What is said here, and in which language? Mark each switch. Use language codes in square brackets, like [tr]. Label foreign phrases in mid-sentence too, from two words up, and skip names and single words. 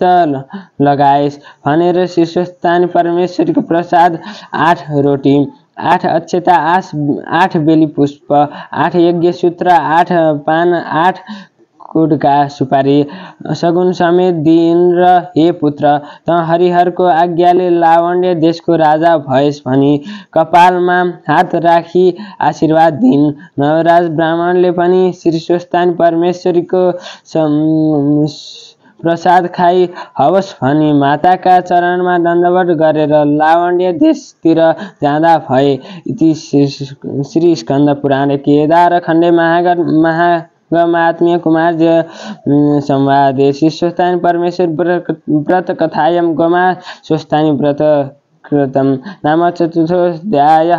[ne] लगाएस् भनेर शीर्षस्थानी परमेश्वरीको प्रसाद 8 रोटी, 8 अक्षता, 8 बेली पुष्प, 8 यज्ञ सूत्र, 8 पान, 8 कुडका सुपारी सगुन समेत दिइन् र हे पुत्र, त हरिहरको आज्ञाले लावण्य देशको राजा भएस् भनी कपालमा हात राखी आशीर्वाद दिइन्। नवराज ब्राह्मणले पनि शीर्षस्थानी परमेश्वरीको प्रसाद खाई हवस् भनी माताका चरणमा दण्डवत गरेर लावण्य देशतिर जाँदा भए। [sa] इति श्री स्कन्द पुराणे केदार खण्डे महात्म्य कुमार्य संवादे शीर्षस्थानी परमेश्वर व्रत कथायां गोमा स्वस्थानी व्रत कृतं नाम चतुर्थोऽध्यायः।